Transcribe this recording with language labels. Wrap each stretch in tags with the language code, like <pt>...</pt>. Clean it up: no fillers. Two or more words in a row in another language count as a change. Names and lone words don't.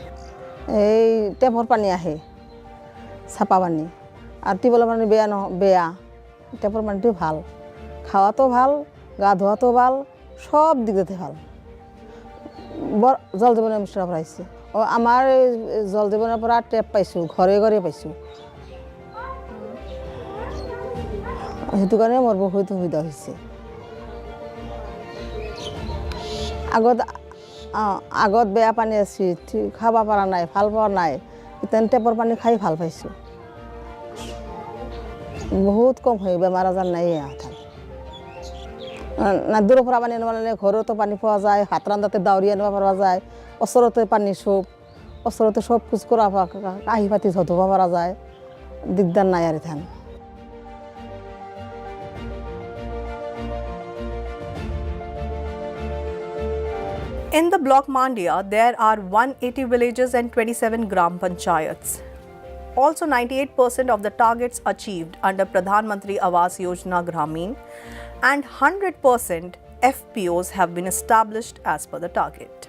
<bn>এই টেপর পানি আহে ছাপা পানি, আর টিউবওয়েলের পানি বেয়া। টেপর পানিটাও ভাল, খাওয়াতেও ভাল, গা ধোয়াতেও ভাল, সব দিক দিতে ভাল।</bn> <as>জল জীবনের মিশনের পৰা আহিছে। আমাৰ জল জীবনের পৰা টেপ পাইছোঁ, ঘৰে ঘৰে পাইছোঁ, সেইটো কাৰণে মোৰ বহুত সুবিধা হৈছে। আগত বেয়া পানী আছিল, খাব পৰা নাই, ভাল পোৱা নাই, এতিয়া টেপৰ পানী খাই ভাল পাইছোঁ, বহুত কম হয়, বেমাৰ আজাৰ নাই। না দূৰৰ পৰা পানী আনিব নালাগে, ঘৰতো পানী পোৱা যায়, ভাত ৰান্ধাতে দাউৰি আনিব পৰা যায়, ওচৰতে পানী চব, ওচৰতে চব কুচ কৰা কাঁহী পাতি ধুব পৰা যায়, দিগদাৰ নাই আৰু ধান।</as> <en>In the block Mandya, there are 180 villages and 27 gram panchayats. Also, 98% of the targets achieved under Pradhan Mantri Awas Yojana Gramin and 100% FPOs have been established as per the target.</en>